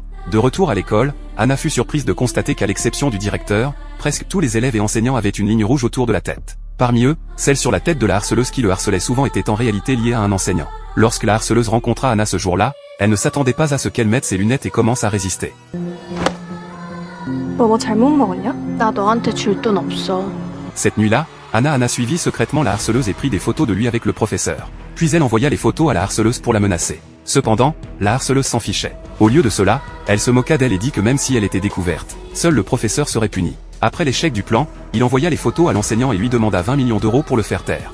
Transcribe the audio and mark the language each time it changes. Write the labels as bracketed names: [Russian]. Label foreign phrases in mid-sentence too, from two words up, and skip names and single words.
[French] De retour à l'école, Anna fut surprise de constater qu'à l'exception du directeur, presque tous les élèves et enseignants avaient une ligne rouge autour de la tête. Parmi eux, celle sur la tête de la harceleuse qui le harcelait souvent était en réalité liée à un enseignant. Lorsque la harceleuse rencontra Anna ce jour-là, elle ne s'attendait pas à ce qu'elle mette ses lunettes et commence à résister. [Korean] 너 뭐 잘못 먹었냐? 나 너한테 줄 돈 없어. [French] Cette nuit-là, Anna a suivi secrètement la harceleuse et prit des photos de lui avec le professeur. Puis elle envoya les photos à la harceleuse pour la menacer. Cependant, la harceleuse s'en fichait. Au lieu de cela, elle se moqua d'elle et dit que même si elle était découverte, seul le professeur serait puni. Après l'échec du plan, il envoya les photos à l'enseignant et lui demanda 20 millions d'euros pour le faire taire.